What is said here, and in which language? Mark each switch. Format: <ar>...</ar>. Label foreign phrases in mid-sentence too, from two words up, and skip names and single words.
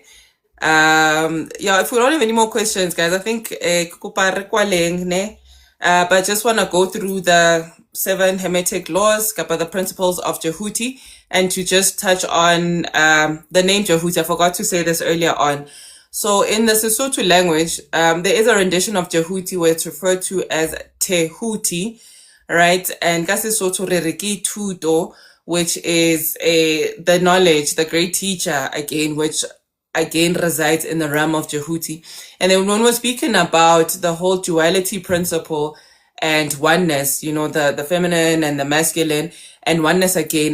<en>Yeah, if we don't have any more questions, guys, I think but I just want to go through the 7 Hermetic laws, the principles of Djehuti, and to just touch on the name Djehuti. I forgot to say this earlier on. So in the Sesotho language, there is a rendition of Djehuti where it's referred to as Tehuti, right?</en> <st>And ka Sesotho re re ke thuto,</st> <en>which is the knowledge, the great teacher again, which again resides in the realm of Djehuti. And then when we're speaking about the whole duality principle and oneness, the feminine and the masculine and oneness again.</en>